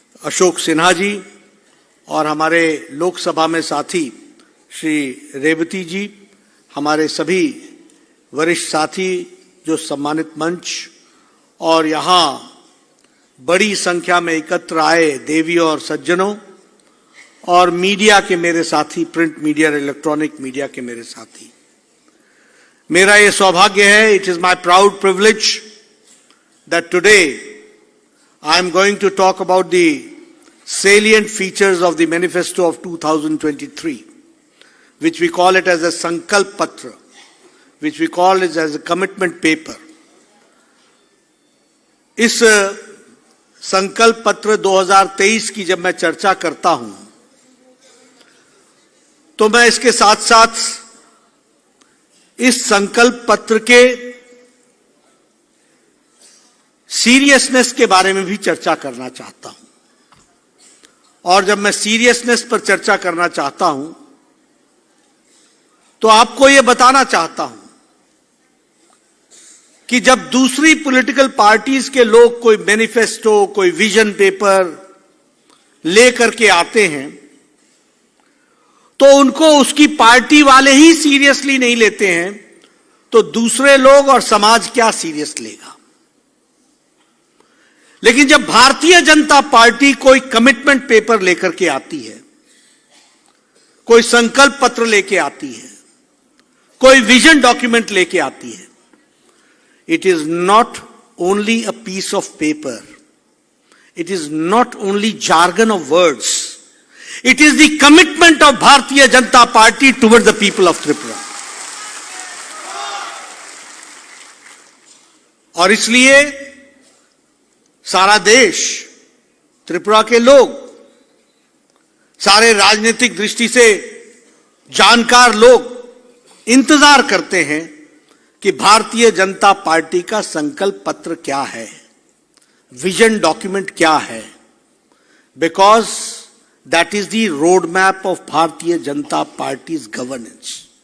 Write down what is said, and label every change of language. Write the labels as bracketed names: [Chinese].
[Hindi] अशोक सिन्हा जी और हमारे लोकसभा में साथी श्री रेवती जी, हमारे सभी वरिष्ठ साथी जो सम्मानित मंच और यहाँ बड़ी संख्या में एकत्र आए देवी और सज्जनों और मीडिया के मेरे साथी, प्रिंट मीडिया और इलेक्ट्रॉनिक मीडिया के मेरे साथी, मेरा ये सौभाग्य है, [English] It is my proud privilege that today I am going to talk about the salient features of the manifesto of 2023, which we call it as a Sankalp Patra, which we call it as a commitment paper. [Hindi] इस संकल्प पत्र 2023 की जब मैं चर्चा करता हूं, तो मैं इसके साथ साथ इस संकल्प पत्र के सीरियसनेस के बारे में भी चर्चा करना चाहता हूं। और जब मैं सीरियसनेस पर चर्चा करना चाहता हूं, तो आपको यह बताना चाहता हूं कि जब दूसरी पॉलिटिकल पार्टीज के लोग कोई मैनिफेस्टो, कोई विजन पेपर लेकर के आते हैं, तो उनको उसकी पार्टी वाले ही सीरियसली नहीं लेते हैं, तो दूसरे लोग और समाज क्या सीरियस लेगा। लेकिन जब भारतीय जनता पार्टी कोई कमिटमेंट पेपर लेकर के आती है, कोई संकल्प पत्र लेके आती है, [English] कोई vision document लेके आती है, it is not only a piece of paper, it is not only jargon of words, it is the commitment of Bharatiya Janata Party towards the people of Tripura. [Hindi] और इसलिए सारा देश, त्रिपुरा के लोग, सारे राजनीतिक दृष्टि से जानकार लोग इंतजार करते हैं कि भारतीय जनता पार्टी का संकल्प पत्र क्या है, विजन डॉक्यूमेंट क्या है, [English] Because that is the road map of Bharatiya Janata Party's governance.